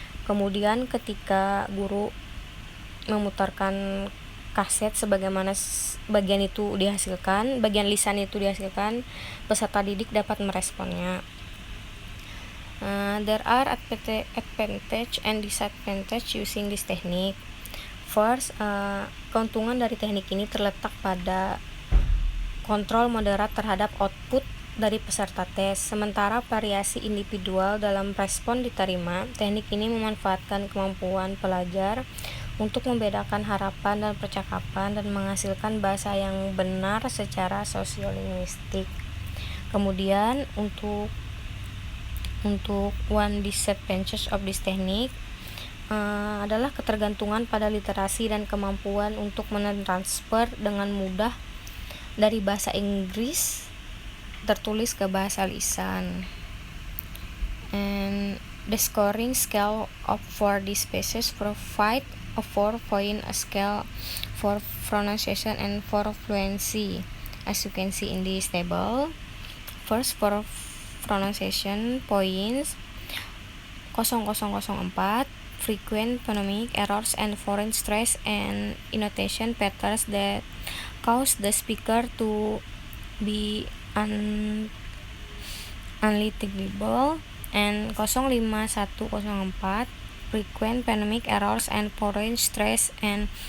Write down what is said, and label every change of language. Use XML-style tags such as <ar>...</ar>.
<id>Kemudian ketika guru memutarkan kaset sebagaimana bagian lisan itu dihasilkan, peserta didik dapat meresponnya.</id> <en>There are advantage and disadvantage using this technique. First,</en> <id>keuntungan dari teknik ini terletak pada kontrol moderat terhadap output dari peserta tes. Sementara variasi individual dalam respon diterima, teknik ini memanfaatkan kemampuan pelajar untuk membedakan harapan dan percakapan dan menghasilkan bahasa yang benar secara sosiolinguistik. Kemudian untuk</id> <en>one disadvantage of this technique</en> <id>adalah ketergantungan pada literasi dan kemampuan untuk mentransfer dengan mudah dari bahasa Inggris tertulis ke bahasa lisan.</id> <en>And the scoring scale of for these pieces provide a 4-point scale for pronunciation and for fluency, as you can see in this table. First, for pronunciation points 0004, frequent phonemic errors and foreign stress and intonation patterns that cause the speaker to be unintelligible, and 05104, frequent phonemic errors and foreign stress and</en>